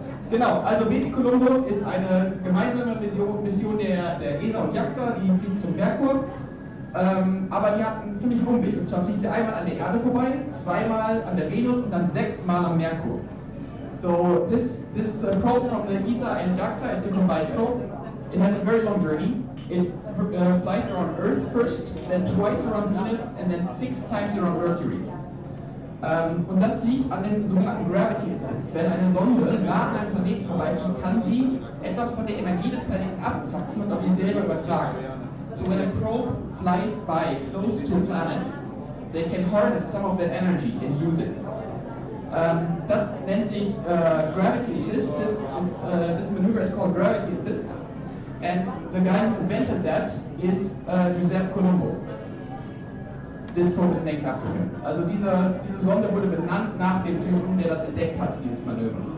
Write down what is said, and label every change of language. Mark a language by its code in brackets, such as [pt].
[de] Genau, also Baby Colombo ist eine gemeinsame Mission der ESA und JAXA, die fliegt zum Merkur. Aber die hat einen ziemlichen Umweg, und zwar fliegt sie einmal an der Erde vorbei, zweimal an der Venus und dann 6-mal am Merkur. [en] So this probe from the ESA and JAXA, it's a combined probe. It has a very long journey. It flies around Earth first, then twice around Venus, and then 6 times around Mercury. [de] Und das liegt an dem sogenannten Gravity Assist. Wenn eine Sonde nah an einem Planeten vorbeifliegt, kann sie etwas von der Energie des Planeten abzapfen und auf sich selber übertragen. [en] So when a probe flies by close to a planet, they can harness some of that energy and use it. [de] Das nennt sich Gravity Assist. [en] This maneuver is called Gravity Assist. And the guy who invented that is Giuseppe Colombo. This probe is named after him. [de] Also diese Sonde wurde benannt nach dem Typen, der das entdeckt hat, dieses Manöver.